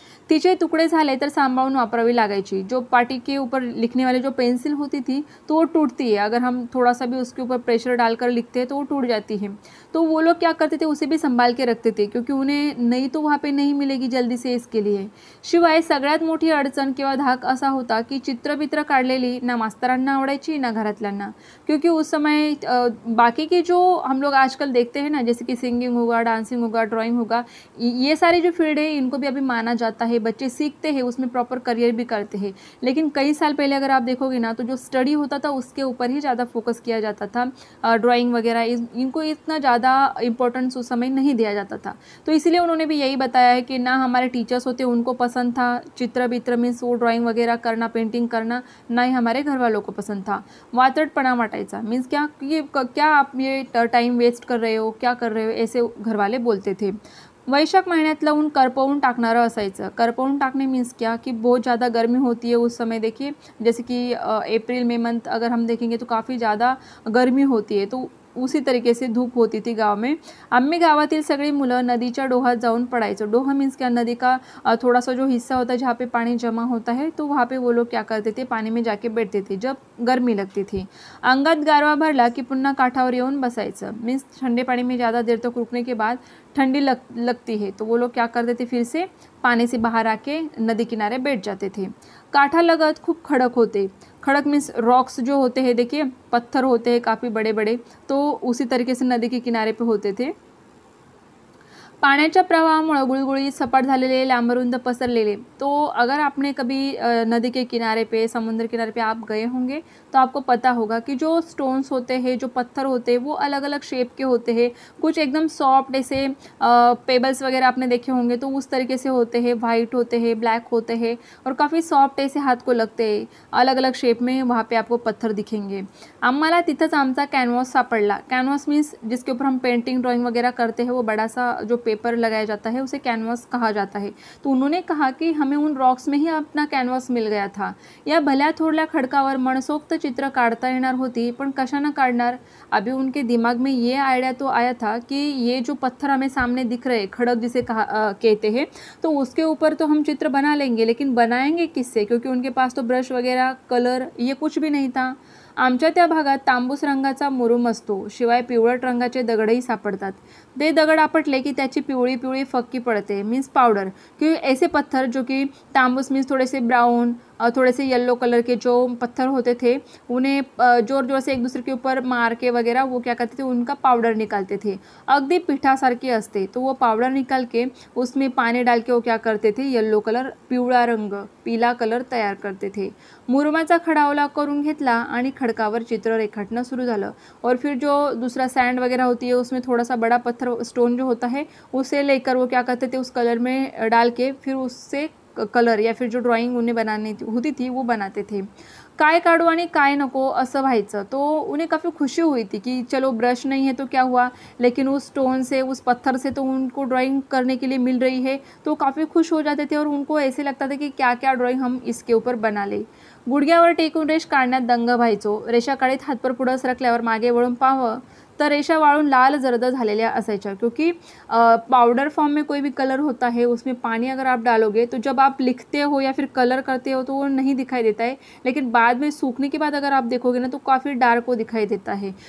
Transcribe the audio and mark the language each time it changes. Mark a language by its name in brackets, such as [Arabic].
[Marathi] तिचे तुकडे झाले तर सांभाळून वापरावी लागायची। [Hindi] जो पाटी के ऊपर लिखने वाली जो पेंसिल होती थी तो वो टूटती है, अगर हम थोड़ा सा भी उसके ऊपर प्रेशर डालकर लिखते हैं तो वो टूट जाती है। तो वो लोग क्या करते थे, उसे भी संभाल के रखते थे, क्योंकि उन्हें नई तो वहाँ पे नहीं मिलेगी जल्दी से, इसके लिए। [Marathi] शिवाय सगळ्यात मोठी अडचण किंवा धाक असा होता की चित्रबित्र काढलेली ना मास्तरांना आवडायची ना घरातल्यांना, [Hindi] क्योंकि उस समय बाकी के जो हम लोग आजकल देखते हैं ना, जैसे कि सिंगिंग होगा, डांसिंग होगा, ड्राइंग होगा, ये सारी जो फील्ड है इनको भी अभी माना जाता है, बच्चे सीखते हैं, उसमें प्रॉपर करियर भी करते हैं। लेकिन कई साल पहले अगर आप देखोगे ना, तो जो स्टडी होता था उसके ऊपर ही ज़्यादा फोकस किया जाता था। ड्राइंग वगैरह इनको इतना ज़्यादा इंपॉर्टेंस उस समय नहीं दिया जाता था। तो इसलिए उन्होंने भी यही बताया है कि ना हमारे टीचर्स होते उनको पसंद था चित्र बित्र, मीन्स वो ड्राइंग वगैरह करना, पेंटिंग करना, ना ही हमारे घर वालों को पसंद था। [Marathi] वातड़पणा वाटायचा, [Hindi] मीन्स क्या आप ये टाइम वेस्ट कर रहे हो, क्या कर रहे हो, ऐसे घरवाले बोलते थे। [Marathi] वैशाख महीन्यातलं ऊन करपवून टाकणारं असायचं। [Hindi] करपवून टाकने मीन्स क्या कि बहुत ज़्यादा गर्मी होती है उस समय। देखिए जैसे कि अप्रैल मई मंथ अगर हम देखेंगे तो काफ़ी ज़्यादा गर्मी होती है, तो उसी तरीके से धूप होती थी गांव में। [Marathi] आम्ही गावातील सगळी मुलं नदीच्या डोहात जाऊन पडायचो। [Hindi] डोहा मीन्स क्या, नदी का थोड़ा सा जो हिस्सा होता है जहाँ पे पानी जमा होता है, तो वहाँ पे वो लोग क्या करते थे, पानी में जाके बैठते थे जब गर्मी लगती थी। [Marathi] अंगात गारवा भरला की पुन्हा काठावर येऊन बसायचं, [Hindi] मीन्स ठंडे पानी में ज़्यादा देर तक रुकने के बाद ठंडी लगती है, तो वो लोग क्या करते थे, फिर से पानी से बाहर आके नदी किनारे बैठ जाते थे। [Marathi] काठा लगत खूब खड़क होते। [Hindi] खड़क मीन्स रॉक्स जो होते हैं, देखिए पत्थर होते हैं काफ़ी बड़े बड़े, तो उसी तरीके से नदी के किनारे पे होते थे। [Marathi] पाण्याच्या प्रवाहामुळे गुळगुळीत सपाट झालेले, लांबरुंद पसरलेले। [Hindi] तो अगर आपने कभी नदी के किनारे पे, समुद्र किनारे पे आप गए होंगे तो आपको पता होगा कि जो स्टोन्स होते हैं, जो पत्थर होते हैं, वो अलग अलग शेप के होते हैं। कुछ एकदम सॉफ्ट ऐसे पेबल्स वगैरह आपने देखे होंगे तो उस तरीके से होते हैं, वाइट होते हैं, ब्लैक होते हैं, और काफ़ी सॉफ्ट ऐसे हाथ को लगते हैं। अलग अलग शेप में वहाँ पे आपको पत्थर दिखेंगे। [Marathi] आम्हाला तिथंच आमचा कॅनव्हास सापडला। [Hindi] कॅनव्हास मीन्स जिसके ऊपर हम पेंटिंग ड्राइंग वगैरह करते हैं, वो बड़ा सा जो पेपर लगाया जाता है उसे कैनवास कहा जाता है। तो उन्होंने कहा कि हमें उन रॉक्स में ही अपना कैनवास मिल गया था। [Marathi] या भल्या थोरल्या खडकावर मनसोक्त चित्र काढता येणार होती, पण कशानं काढणार। [Hindi] अभी उनके दिमाग में ये आइडिया तो आया था कि ये जो पत्थर हमें सामने दिख रहे, खड़क जिसे कहते हैं, तो उसके ऊपर तो हम चित्र बना लेंगे, लेकिन बनाएंगे किससे, क्योंकि उनके पास तो ब्रश वगैरह, कलर, ये कुछ भी नहीं था। [Marathi] आमच्या त्या भागात तांबूस रंगाचा मुरुम असतो, शिवाय पिवळट रंगाचे दगडही सापडतात। ते दगड आपटले की त्याची पिवळी पिवळी फक्की पड़ते, मीन्स पाउडर। [Hindi] क्योंकि ऐसे पत्थर जो कि तांबूस मीन्स थोड़े से ब्राउन, थोड़े से येलो कलर के जो पत्थर होते थे, उन्हें जोर जोर से एक दूसरे के ऊपर मार के वगैरह वो क्या करते थे, उनका पाउडर निकालते थे। [Marathi] अगदी पिठासारखी असते, [Hindi] तो वो पाउडर निकाल के उसमें पानी डाल के वो क्या करते थे, येलो कलर, पिवळा रंग, पीला कलर तयार करते थे। [Marathi] मुरुमाचा खडा ओला करून घेतला आणि खडकावर चित्र रेखाटना शुरू झालं। [Hindi] और फिर जो दूसरा सैंड वगैरह होती है, उसमें थोड़ा सा बड़ा पत्थर, स्टोन जो होता है, उसे लेकर वो क्या करते थे, उस कलर में डाल के फिर उससे कलर या फिर जो ड्राइंग उन्हें बनानी होती थी वो बनाते थे। [Marathi] काय काढू आणि काय नको असं व्हायचं। [Hindi] तो उन्हें काफ़ी खुशी हुई थी कि चलो ब्रश नहीं है तो क्या हुआ, लेकिन उस स्टोन से, उस पत्थर से तो उनको ड्राइंग करने के लिए मिल रही है, तो काफ़ी खुश हो जाते थे और उनको ऐसे लगता था कि क्या क्या ड्राइंग हम इसके ऊपर बना ले। [Marathi] गुडघ्यावर टेकून रेष काढण्यात दंग व्हायचो। रेषा काढीत हातपर पुढं सरकल्यावर मागे वळून पाहावं तर रेषा वाळून लाल जर्द झालेल्या असायच्या, [Hindi] क्योंकि पाउडर फॉर्म में कोई भी कलर होता है, उसमें पानी अगर आप डालोगे तो जब आप लिखते हो या फिर कलर करते हो तो वो नहीं दिखाई देता है, लेकिन बाद में सूखने के बाद अगर आप देखोगे ना तो काफ़ी डार्क वो दिखाई देता है।